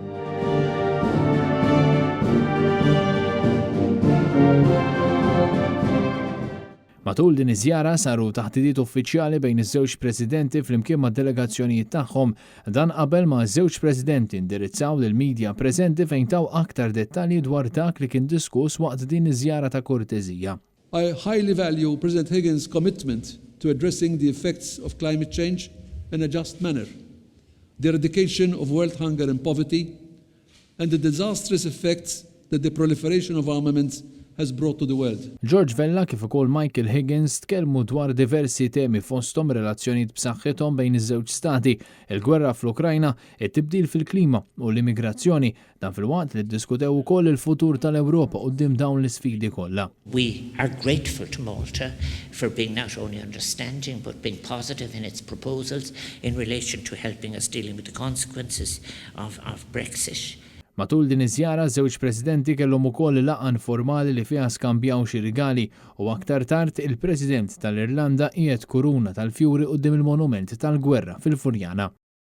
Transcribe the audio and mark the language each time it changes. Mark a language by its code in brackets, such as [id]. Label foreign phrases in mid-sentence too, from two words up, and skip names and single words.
[mt] Matul din iż-żjara saru taħdidiet uffiċjali bejn iż-żewġ presidenti flimkien mad-delegazzjonijiet tagħhom, dan qabel ma ż-żewġ presidenti indirizzaw lill-midja preżenti fejn taw aktar dettalji dwar dak li kien diskuss waqt din iż-żjara ta' korteżija. [en] I highly value President Higgins' commitment to addressing the effects of climate change in a just manner, the eradication of world hunger and poverty, and the disastrous effects that the proliferation of armaments has brought to the world. [mt] George Vella kif ukoll Michael Higgins tkellmu dwar diversi temi fosthom relazzjonijiet b'saħħithom bejn iż-żewġ stati, il-gwerra fl-Ukrajna, it-tibdil fil-klima u l-immigrazzjoni, dan fil-waqt li ddiskutew ukoll il-futur tal-Ewropa quddiem dawn l-isfidi kollha. [en] We are grateful to Malta for being not only understanding but being positive in its proposals in relation to helping us dealing with the consequences of Brexit. [mt] Matul din iż-żjara żewġ presidenti kellhom ukoll laqgħa informali li fiha skambjaw xi rigali u aktar tard il-President tal-Irlanda qiegħed kuruna tal-fjuri quddiem il-monument tal-gwerra fil-Furjana.